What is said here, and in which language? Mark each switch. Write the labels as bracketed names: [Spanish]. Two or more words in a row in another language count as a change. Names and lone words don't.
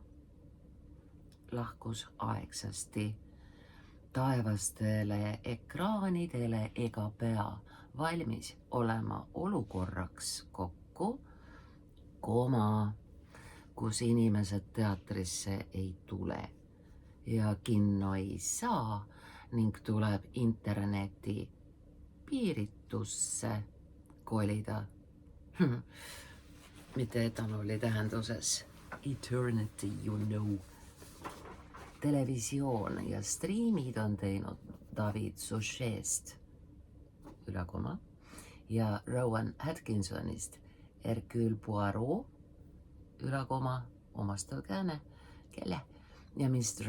[Estonian] Lahkus aegsasti taevastele ekraanidele ega pea valmis olema olukorraks kokku, kus inimesed teatrisse ei tule ja kinno ei saa ning tuleb interneti piiritusse kolida. Mitte etanooli tähenduses. [English] Eternity, you know. [Estonian] Televisioon ja striimid on teinud David Suchet'st ülakoma ja Rowan Atkinsonist Hercule Poirot ülakoma omastav kääne, kelle ja Mr.